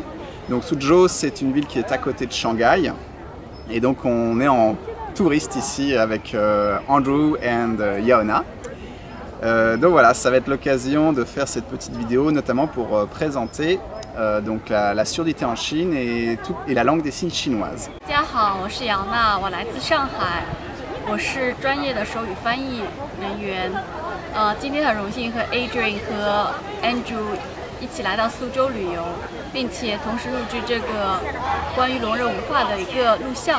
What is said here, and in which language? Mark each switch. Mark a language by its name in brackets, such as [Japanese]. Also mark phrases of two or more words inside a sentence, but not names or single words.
[French] Donc Suzhou, c'est une ville qui est à côté de Shanghai, et donc on est en touriste ici avec Andrew et Yaona. Donc voilà, ça va être l'occasion de faire cette petite vidéo, notamment pour présenter donc la surdité en Chine et la langue des signes chinoise. [Chinese] 大家好，我是杨娜，我来自上海，我是专业的手语翻译人员。今天很荣幸和 Adrian 和 Andrew 一起来到苏州旅游，并且同时录制这个关于聋人文化的一个录像。